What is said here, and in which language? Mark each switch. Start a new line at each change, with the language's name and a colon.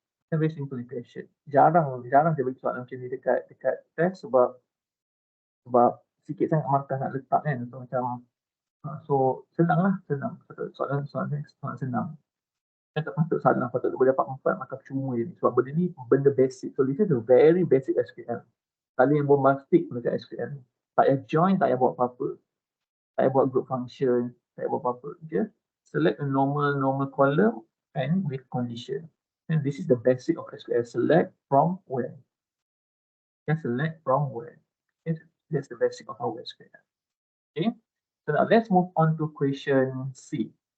English: Very simple
Malay: ni question. Jarang dia bagi soalan macam ni dekat test sebab sikit sangat markah nak letak kan. So macam so senang lah, senang. Soalan senang. Saya tak patut salah, patut boleh dapat 4 markah percuma je ni. Sebab benda ni benda basic.
English: So this is a very basic SQL.
Malay: Kali yang bombastic dekat SQL. Tak payah join, tak payah buat apa-apa. Tak payah buat group function, tak payah buat apa-apa.
English: Just select a normal column and with condition. And this is the basic of SQL. Select from where. Just select from where. Okay? That's the basic of our SQL. Okay. So now let's move on to question C.